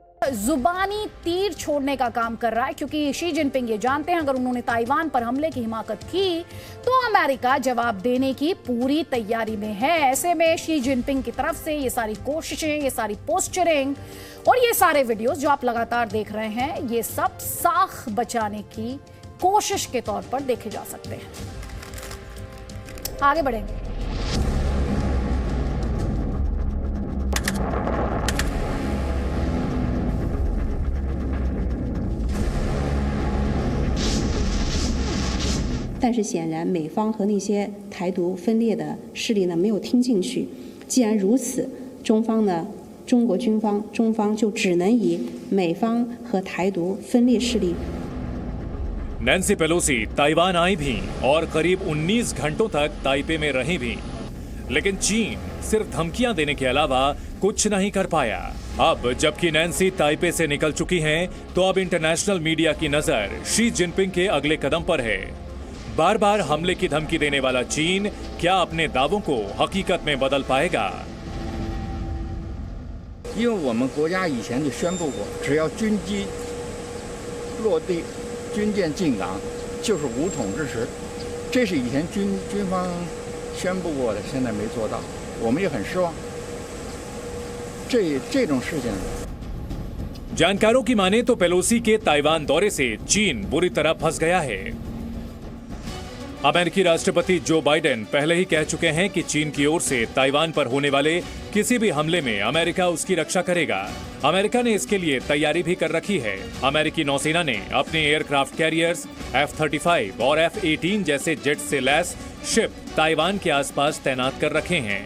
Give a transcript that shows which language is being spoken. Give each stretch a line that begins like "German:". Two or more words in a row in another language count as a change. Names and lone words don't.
Hindi: जुबानी तीर छोड़ने का काम कर रहा है, क्योंकि शी जिनपिंग ये जानते हैं अगर उन्होंने ताइवान पर हमले की हिमाकत की तो अमेरिका जवाब देने की पूरी तैयारी में है। ऐसे में शी जिनपिंग की तरफ से ये सारी कोशिशें, ये सारी पोस्चरिंग और ये सारे वीडियोस जो आप लगातार देख रहे हैं, ये सब साख बचाने की कोशिश के तौर पर देखे जा सकते हैं। आगे बढ़ेंगे।
Chinese: 但是显然美方和那些台独分裂的势力呢没有听进去。既然如此，中国军方中方就只能以美方和台独分裂势力。
Hindi: नैन्सी पेलोसी ताइवान आई भी और करीब 19 घंटों तक ताइपे में रही भी, लेकिन चीन सिर्फ धमकियां देने के अलावा कुछ नहीं कर पाया। अब जबकि नैन्सी ताइपे से निकल चुकी हैं, तो अब
English: international media
Hindi: की नजर शी जिनपिंग के अगले कदम पर है। बार बार हमले की धमकी देने वाला चीन क्या अपने दावों को हकीकत में बदल पाएगा?
Chinese: 因为我们国家以前就宣布过，只要军机落地、军舰进港，就是武统之时。这是以前军方宣布过的，现在没做到，我们也很失望。这种事情，
Hindi: जानकारों की माने तो पेलोसी के ताइवान दौरे से चीन बुरी तरह फंस गया है। अमेरिकी राष्ट्रपति जो बाइडेन पहले ही कह चुके हैं कि चीन की ओर से ताइवान पर होने वाले किसी भी हमले में अमेरिका उसकी रक्षा करेगा। अमेरिका ने इसके लिए तैयारी भी कर रखी है। अमेरिकी नौसेना ने अपने
English: aircraft carriers
Hindi: F-35 और F-18 जैसे जेट से लैस शिप ताइवान के आसपास तैनात कर रखे हैं।